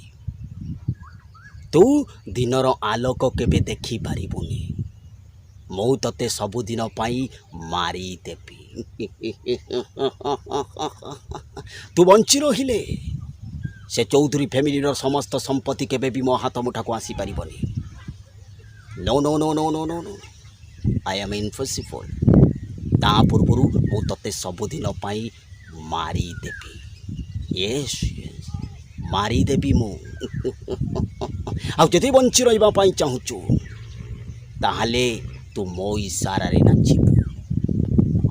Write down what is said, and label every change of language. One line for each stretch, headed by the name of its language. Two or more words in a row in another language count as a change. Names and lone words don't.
Odia: ତୁ ଦିନର ଆଲୋକ କେବେ ଦେଖି ପାରିବୁନି, ମୁ ତତେ ସବୁଦିନ ପାଇଁ ମାରି ଦେବି। ତୁ ବଞ୍ଚି ରହିଲେ ସେ ଚୌଧୁରୀ ଫ୍ୟାମିଲି ର ସମସ୍ତ ସମ୍ପତ୍ତି କେବେ ବି ମୋ ହାତ ମୁଠା କୁ ଆସି ପାରିବନି।
English: No no no no no no no, I am invincible.
Odia: ତା ପୂର୍ବରୁ ମୁ ତତେ ସବୁଦିନ ପାଇଁ ମାରି ଦେବି।
English: yes yes,
Odia: ମାରି ଦେବି ମୁ। ଆ ଯଦି ବଞ୍ଚି ରହିବା ପାଇଁ ଚାହୁଁଛୁ ତାହାହେଲେ ତୁ ମୋ ଇଶାରା ରେ ନାଚିବୁ।